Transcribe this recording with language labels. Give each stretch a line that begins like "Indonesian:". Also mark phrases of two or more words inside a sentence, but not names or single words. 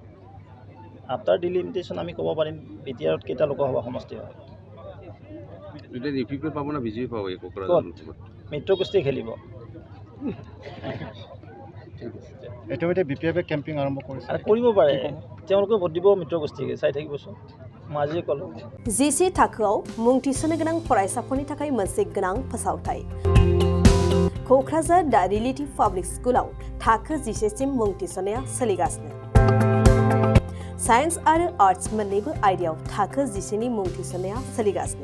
English: after delimitation
Assamese: আমি ক'ব পাৰিম বিটিআৰত কেইটা লোকসভা সমষ্টি হয়। পাব না বিজেপি পাব? মিত্ৰগোষ্ঠী খেলিব। ইতিমধ্যে বিপিএফে কেম্পিং আৰম্ভ কৰিছে। কৰিব পাৰে, তেওঁলোকে ভোট দিব মিত্ৰগোষ্ঠীকে, চাই থাকিবচোন। মই আজি ক'লোঁ
Bodo: जिसे थाखोआव मुं थिसननो गोनां फरायसाफोरनि थाखाय मोनसे गोनां फोसावथाय। क'क्राझार दा रिलेटिभ पाब्लिक स्कुलाव थाखो 10 सिम मुं थिसननाया सोलिगासिनो। साइन्स आरो आर्ट्स मोन्नैबो आयदायाव थाखो 10 नि मुं थिसननाया सोलिगासिनो।